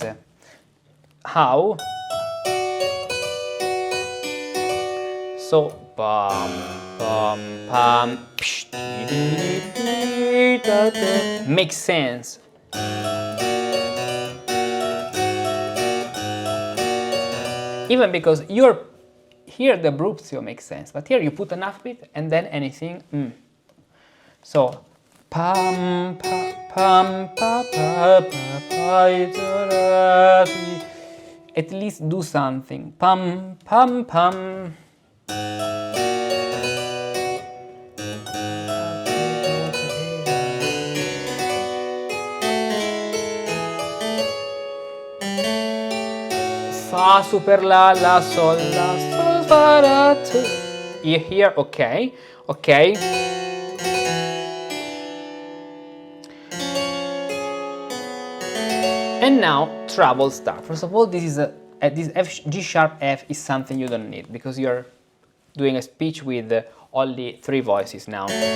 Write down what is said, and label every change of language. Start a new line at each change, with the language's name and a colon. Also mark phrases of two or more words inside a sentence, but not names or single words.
English: How? So, pam, pam, pam, psh, makes sense. Even because here the abruptio makes sense, but here you put an upbeat and then anything. So, pam, pa, pam, pa, pa, pa, pa, at least do something. Pam, pam, pam. Fa, super, la, sol, fa, la, tu. Here, okay, okay. And now treble start. First of all, this is this G sharp F is something you don't need because you're doing a speech with only 3 voices now.